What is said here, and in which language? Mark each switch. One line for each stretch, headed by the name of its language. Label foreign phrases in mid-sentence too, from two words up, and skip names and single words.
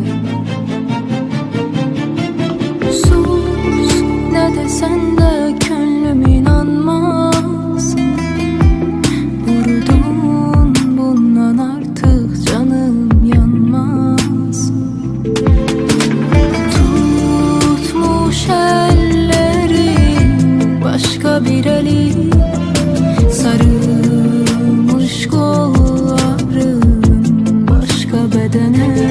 Azerbaijani: Sus, nə desən də könlüm inanmaz. Vurdun, bundan artıq canım yanmaz.
Turkish: Tutmuş başka bir eli, sarılmış kolların başka bedene.